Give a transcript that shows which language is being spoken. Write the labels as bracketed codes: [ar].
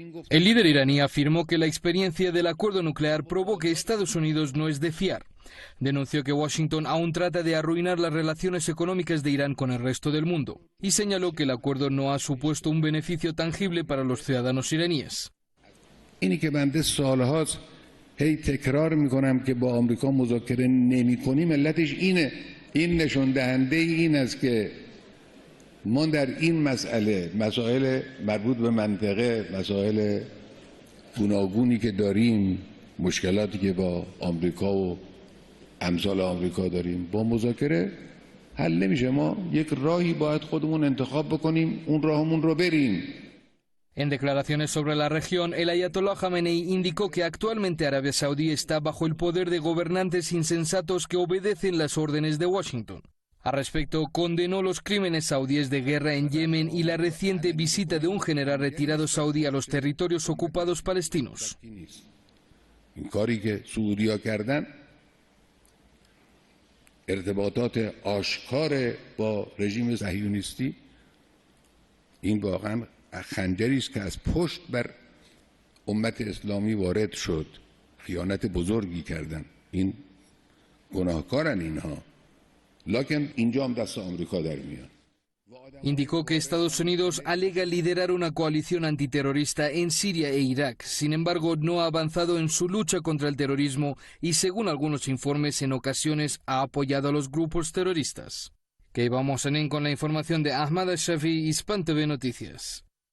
[es] El líder iraní afirmó que la experiencia del acuerdo nuclear probó que Estados Unidos no es de fiar. Denunció que Washington aún trata de arruinar las relaciones económicas de Irán con el resto del mundo y señaló que el acuerdo no ha supuesto un beneficio tangible para los ciudadanos iraníes. [fa] اینی که بنده سالهاست هی تکرار میکنم که با آمریکا مذاکره نمی‌کنیم علتش اینه این نشون دهنده این است که ما در این مسائل مربوط به منطقه مسائل گوناگونی که داریم مشکلاتی که با آمریکا و امثال آمریکا داریم با مذاکره حل نمیشه ما یک راهی باید خودمون انتخاب بکنیم اون راهمون رو بریم. [es] En declaraciones sobre la región, el ayatolá Jamenei indicó que actualmente Arabia Saudí está bajo el poder de gobernantes insensatos que obedecen las órdenes de Washington. Al respecto, condenó los crímenes saudíes de guerra en Yemen y la reciente visita de un general retirado saudí a los territorios ocupados palestinos. [fa] این کاری که سعودی‌ها کردن ارتباطات آشکار با رژیم صهیونیستی این واقعا خنجری است که از پشت بر امت اسلامی وارد شد خیانت بزرگی کردن این گناهکارن اینها لکن اینجا هم دست آمریکا در میاد. [es] Indicó que Estados Unidos alega liderar una coalición antiterrorista en Siria e Irak. Sin embargo, no ha avanzado en su lucha contra el terrorismo y, según algunos informes, en ocasiones ha apoyado a los grupos terroristas. Que vamos con la información de Ahmad Shafi, Hispan TV Noticias.